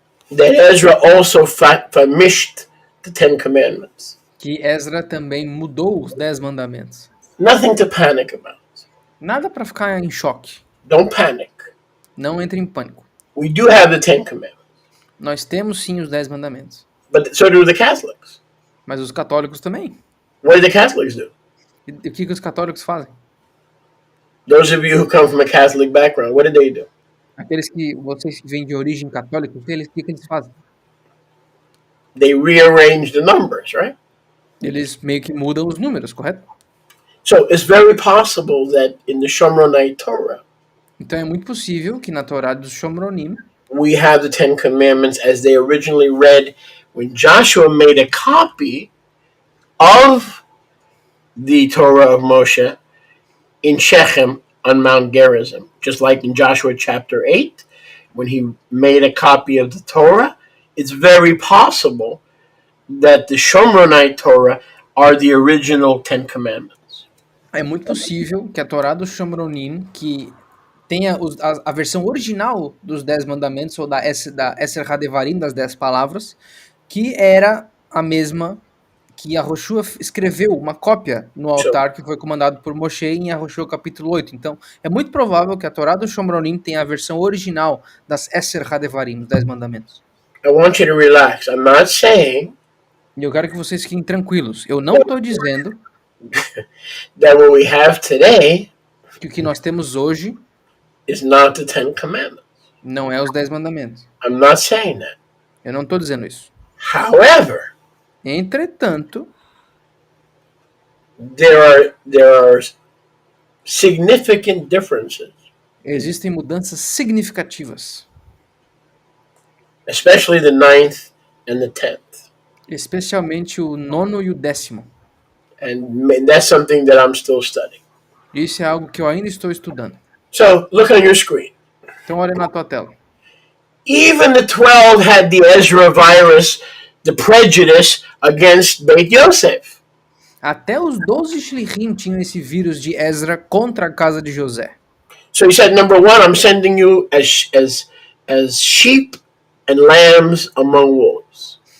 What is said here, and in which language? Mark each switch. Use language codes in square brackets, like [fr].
[en] that Ezra also famished the 10 Commandments. [pt] Que Ezra também mudou os 10 mandamentos. [en] Nothing to panic about. [pt] Nada para ficar em choque. [en] Don't panic. [pt] Não entre em pânico. [en] We do have the 10 Commandments. [pt] Nós temos sim os 10 mandamentos. [en] But so do the Catholics. [pt] Mas os católicos também. [en] What do the Catholics do? [pt] E o que os católicos fazem? [en] Those of you who come from a Catholic background, what do they do? [pt] Aqueles que vocês que vêm de origem católica, o que eles fazem? [en] They rearrange the numbers, right? [pt] Eles meio que mudam os números, correto? [en] So it's very possible that in the Shomronite Torah, [pt] Então é muito possível que na Torá dos Shomronim [en] we have the Ten Commandments as they originally read when Joshua made a copy of the Torah of Moshe in Shechem on Mount Gerizim. Just like in Joshua chapter 8, when he made a copy of the Torah, it's very possible that the Shomronite Torah are the original Ten Commandments. [pt] é muito possível que a Torá dos Shomronim, que tenha a versão original dos 10 mandamentos, ou da Esser Hadevarim, das 10 palavras, que era a mesma que Yahoshua escreveu, uma cópia no altar que foi comandado por Moshe em Yahoshua capítulo 8. Então, é muito provável que a Torá dos Shomronim tenha a versão original das Esser Hadevarim, os 10 mandamentos. [en] I want you to relax. I'm not saying [pt] E eu quero que vocês fiquem tranquilos. Eu não estou dizendo [en] that what we have today [pt] que o que nós temos hoje [en] is not the Ten Commandments. [pt] não é os 10 mandamentos. [en] I'm not saying that. [pt] Eu não estou dizendo isso. [en] However, [pt] Entretanto, [en] there are significant differences, [pt] existem mudanças significativas, [en] especially the 9th and the 10th. [pt] especialmente o 9º e o 10º. [en] And that's something that I'm still studying. [pt] Isso é algo que eu ainda estou estudando. [en] So look on your screen. [pt] Então olha na tua tela. [en] Even the 12 had the Ezra virus, the prejudice against Beit Yosef. [pt] Até os 12 Shlichim tinham esse vírus de Ezra contra a casa de José. [en] So he said, number one, I'm sending you as sheep and lambs among wolves.